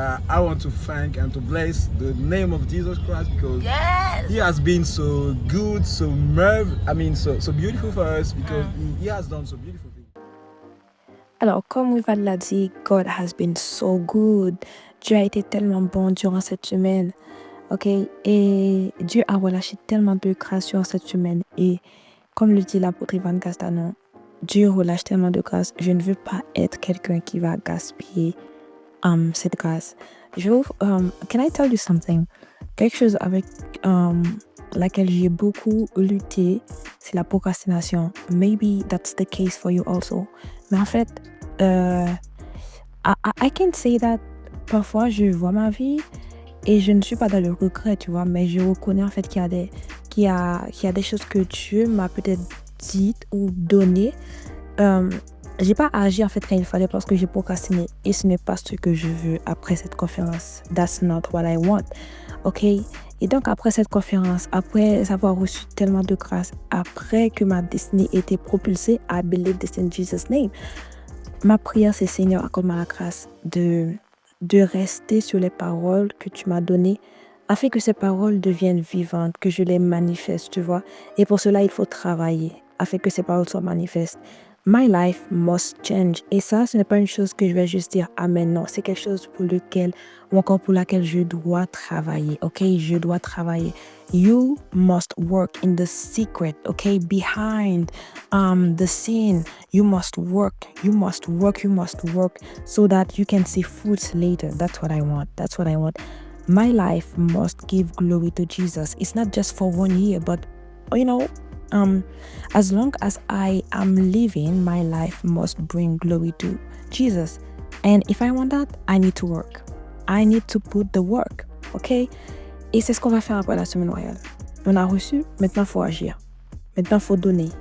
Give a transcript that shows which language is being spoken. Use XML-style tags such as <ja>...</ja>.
<en>I want to thank and to bless the name of Jesus Christ because He has been so good, so so beautiful for us because He has done so beautiful things.</en> <fr>Alors, comme Wivad l'a dit,</fr> <en>God has been so good.</en> <fr>Dieu a été tellement bon durant cette semaine. Ok? Et Dieu a relâché tellement de grâce durant cette semaine. Et comme le dit l'apôtre Ivan Castano, Dieu relâche tellement de grâce. Je ne veux pas être quelqu'un qui va gaspiller cette grâce.</fr> <en>Can I tell you something?</en> <fr>Quelque chose avec laquelle j'ai beaucoup lutté, c'est la procrastination.</fr> <en>Maybe that's the case for you also.</en> <fr>Mais en fait,</fr> <en>I can say that</en> <fr>parfois je vois ma vie et je ne suis pas dans le regret, tu vois, mais je reconnais en fait qu'il y a des choses que Dieu m'a peut-être dites ou données. J'ai pas agi en fait quand il fallait parce que j'ai procrastiné et ce n'est pas ce que je veux après cette conférence.</fr> <en>That's not what I want.</en> <fr>Ok? Et donc après cette conférence, après avoir reçu tellement de grâce, après que ma destinée était propulsée,</fr> <en>I believe this in Jesus' name.</en> <fr>Ma prière, c'est Seigneur, accorde-moi la grâce de rester sur les paroles que tu m'as données, afin que ces paroles deviennent vivantes, que je les manifeste, tu vois. Et pour cela, il faut travailler, afin que ces paroles soient manifestes.</fr> <en>My life must change.</en> <fr>Et ça, ce n'est pas une chose que je vais juste dire amen. Non, c'est quelque chose pour laquelle je dois travailler. Ok, je dois travailler.</fr> <en>You must work in the secret. Ok, behind the scene. You must work. You must work. You must work so that you can see fruits later. That's what I want. That's what I want. My life must give glory to Jesus. It's not just for 1 year, but you know. As long as I am living, my life must bring glory to Jesus. And if I want that, I need to work. I need to put the work. OK?</en> <fr>Et c'est ce qu'on va faire après la semaine royale. On a reçu, maintenant il faut agir. Maintenant il faut donner.</fr>